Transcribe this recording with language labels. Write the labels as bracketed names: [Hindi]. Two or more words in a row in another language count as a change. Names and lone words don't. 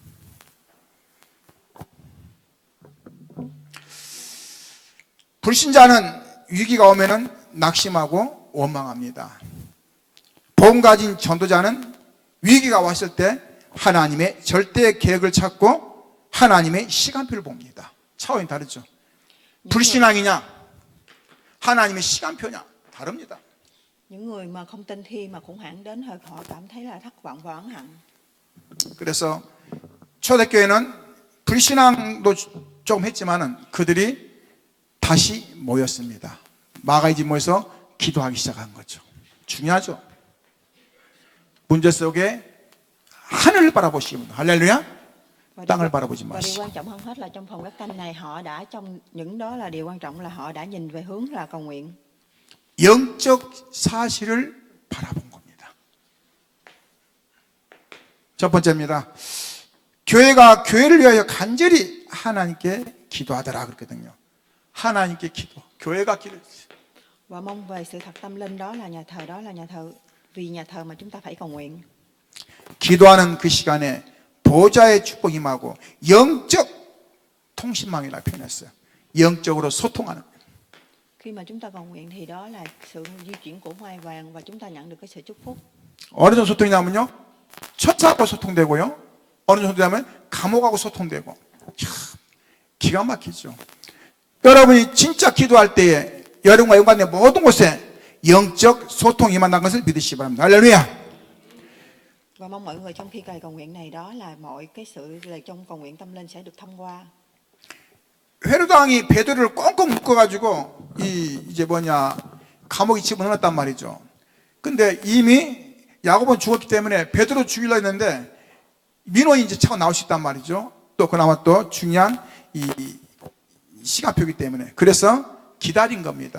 [Korean] 불신자는 위기가 오면은 낙심하고 원망합니다. 복음 가진 전도자는 위기가 왔을 때 하나님의 절대 계획을 찾고 하나님의 시간표를 봅니다. 차원이 다르죠. 불신앙이냐 하나님의 시간표냐 다릅니다. [Vietnamese] Những người mà không tin khi mà khủng hoảng đến thời họ cảm thấy là thất vọng và ấn hận. [Korean] 그래서 초대교회는 불신앙도 좀 했지만은 그들이 다시 모였습니다. 마가이지 모여서 기도하기 시작한 거죠. 중요하죠. 문제 속에 하늘을 바라보시면 할렐루야. 땅을 바라보지 [Vietnamese] Và điều [Korean] 마시고. [Vietnamese] quan trọng hơn hết là trong phòng ghép canh này họ đã trong những đó là điều quan trọng là họ đã nhìn về hướng là cầu nguyện. [Korean] 영적 사실을 바라본 겁니다. 첫 번째입니다. 교회가 교회를 위하여 간절히 하나님께 기도하더라 그랬거든요. 하나님께 기도. 교회가 기도. [Vietnamese] Và mong về sự thật tâm linh đó là nhà thờ, vì nhà thờ mà chúng ta phải cầu nguyện. [Korean] 기도하는 그 시간에 보좌의 축복이 임하고 영적 통신망이라 표현했어요. 영적으로 소통하는. [Vietnamese] Khi mà chúng ta cầu nguyện thì đó là sự di chuyển của hoa vàng và chúng ta nhận được cái sự chúc phúc. [Korean] 어느 정도 소통이냐면요, 천사하고 소통되고요, 어느 정도 되면 감옥하고 소통되고. 참 기가 막히죠. 여러분이 진짜 기도할 때에 여러분과 연관된 모든 곳에 영적 소통이 임한다는 것을 믿으시기 바랍니다. 할렐루야. [Vietnamese] Và mong mọi người trong khi cầu nguyện này đó là mọi cái sự là trong cầu nguyện tâm linh sẽ được thông qua. [Korean] 헤로드 왕이 베드로를 꽁꽁 묶어가지고 이제 뭐냐, 감옥에 집어넣었단 말이죠. 근데 이미 야고보는 죽었기 때문에 베드로 죽이려 했는데 민원이 이제 차고 나올 수 있단 말이죠. 또 그나마 또 중요한 이 시간표이기 때문에 그래서 기다린 겁니다.